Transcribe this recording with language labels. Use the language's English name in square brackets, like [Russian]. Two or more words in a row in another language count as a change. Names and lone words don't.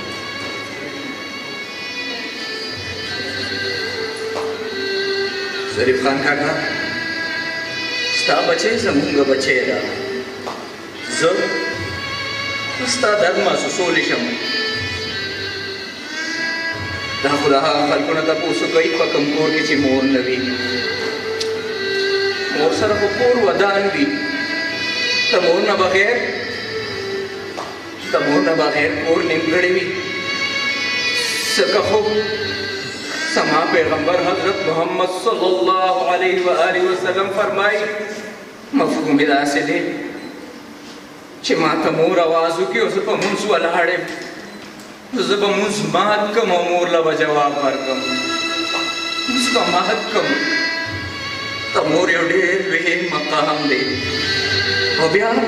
[Pashto] ظریف خان کاکا ستا بچی زمونږ بچی ده زه ستا درد محسوسولی شم دا خو د هغه خلکو نه تپوس کوي په کوم کور کې چې مور نه وي مور سره خو کور ودان وي د مور نه بغیر کور نیمګړی وي ځکه خو سما پیغمبر حضرت محمد [Arabic] صلی اللہ علیہ وآلہ وسلم [Pashto] فرمائی مفہوم داسې دی چې ما ته مور آواز وکړي او زه په مونځ ولاړ یم زه به مونځ مات کړم او مور له به جواب ورکړم مونځ به مات کړم د مور یو ډېر لوی مقام دی او بیا